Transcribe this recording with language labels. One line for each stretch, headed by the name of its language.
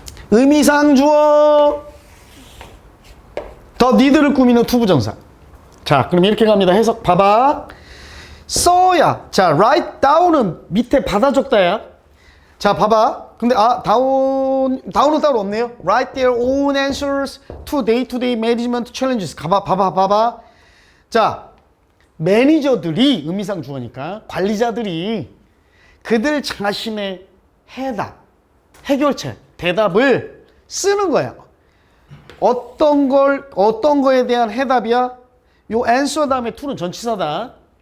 Korean: 의미상 주어, 더 니드를 꾸미는 투부정사. 자, 그럼 이렇게 갑니다. 해석 봐봐. 써야. 자, write down은 밑에 받아 적다야. 자, 봐봐. 근데 다운은 따로 없네요.
English: Write their own answers to day-to-day management challenges.
Korean: 봐봐. 자, 매니저들이, 의미상 주어니까 관리자들이 그들 자신의 해답, 해결책, 대답을 쓰는 거야. 어떤 거에 대한 해답이야? 요 answer 다음에 to는 전치사다.